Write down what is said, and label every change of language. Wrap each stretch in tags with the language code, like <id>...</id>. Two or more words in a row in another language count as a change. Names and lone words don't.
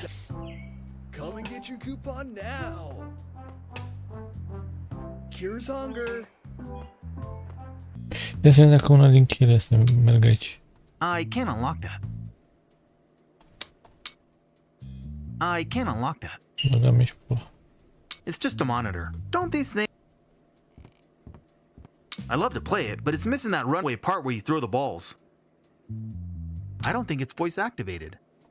<en>Come and get your coupon now. Cures hunger.</en> <ro>Ia să vedem dacă una din cheile astea merg aici.</ro> <en>I can't unlock that. I can't unlock that.</en> <ro>Băgam aici pula.</ro> <en>It's just a monitor. Don't these things... I love to play it, but it's missing that runway part where you throw the balls. I don't think it's voice activated.</en>